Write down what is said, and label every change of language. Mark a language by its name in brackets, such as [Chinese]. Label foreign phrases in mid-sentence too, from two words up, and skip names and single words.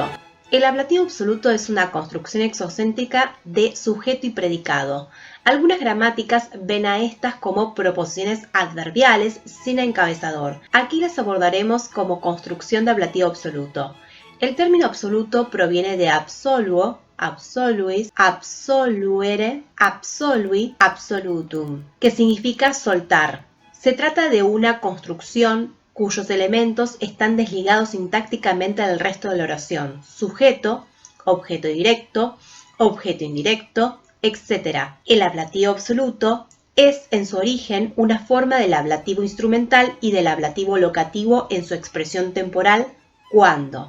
[Spanish] El ablativo absoluto es una construcción exocéntrica de sujeto y predicado. Algunas gramáticas ven a estas como proposiciones adverbiales sin encabezador. Aquí las abordaremos como construcción de ablativo absoluto. El término absoluto proviene de [Latin] absoluo, absoluis, absoluere, absolui, absolutum, [Spanish] que significa soltar. Se trata de una construcción cuyos elementos están desligados sintácticamente del resto de la oración: sujeto, objeto directo, objeto indirecto, etc. El ablativo absoluto es en su origen una forma del ablativo instrumental y del ablativo locativo en su expresión temporal cuando.